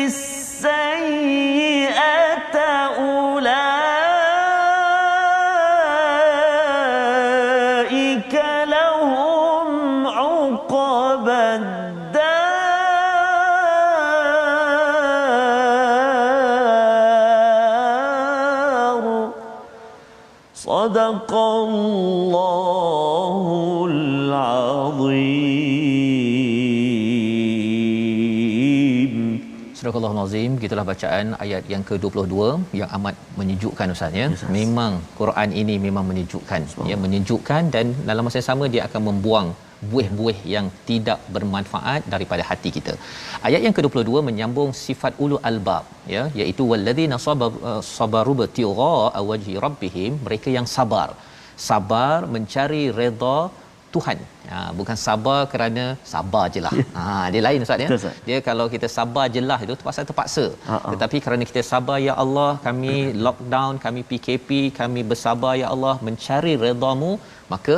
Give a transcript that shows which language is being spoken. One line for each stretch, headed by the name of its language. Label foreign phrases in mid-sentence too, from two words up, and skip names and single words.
Arabic: السيئة أولئك لهم عقبى الدار صدق الله العظيم.
Malay: Surah Al-Azim, gitulah bacaan ayat yang ke-22 yang amat menyejukkan Ustaz ya. Yes, memang Quran ini memang menyejukkan. Ya, menyejukkan dan dalam masa yang sama dia akan membuang buih-buih yang tidak bermanfaat daripada hati kita. Ayat yang ke-22 menyambung sifat
Arabic: أولو الألباب
Malay: ya, iaitu
Arabic: والذين صبروا ابتغاء وجه ربهم,
Malay: mereka yang sabar. Sabar mencari redha Tuhan. Bukan sabar kerana sabar je lah. Dia lain Ustaz ya. Dia kalau kita sabar je lah itu terpaksa. Tetapi kerana kita sabar,
Arabic: يا الله,
Malay: kami lockdown, kami PKP, kami bersabar
Arabic: يا الله
Malay: mencari redha-Mu, maka